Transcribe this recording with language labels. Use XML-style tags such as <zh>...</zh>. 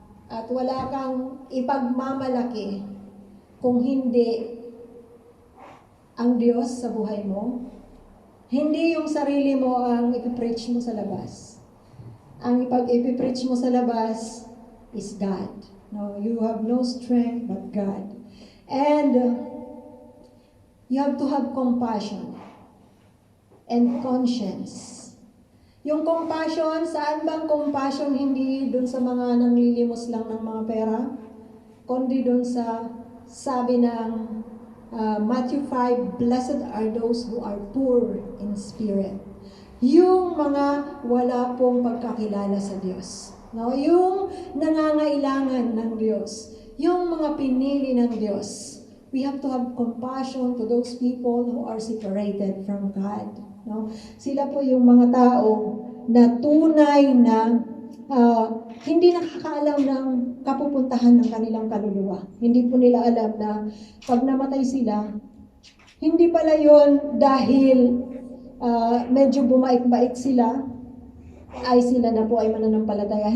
<tl>At wala kang ipagmamalaki kung hindi ang Diyos sa buhay mo. Hindi yung sarili mo ang ipipreach mo sa labas. Ang ipipreach mo sa labas</tl> <en>is God. No, you have no strength but God. And you have to have compassion and conscience.</en> <tl>Yung compassion, saan bang compassion? Hindi dun sa mga nanglilimos lang ng mga pera, kundi dun sa sabi ng Matthew 5,</tl> <en>"Blessed are those who are poor in spirit."</en> <tl>Yung mga wala pong pagkakilala sa Diyos. No? Yung nangangailangan ng Diyos. Yung mga pinili ng Diyos.</tl> <en>We have to have compassion to those people who are separated from God. No?</en> <tl>Sila po yung mga tao na tunay na hindi nakakaalam ng kapupuntahan ng kanilang kaluluwa. Hindi po nila alam na pag namatay sila, hindi pala yon dahil medyo bumait-bait sila, ay sila na po ay mananampalataya.</tl>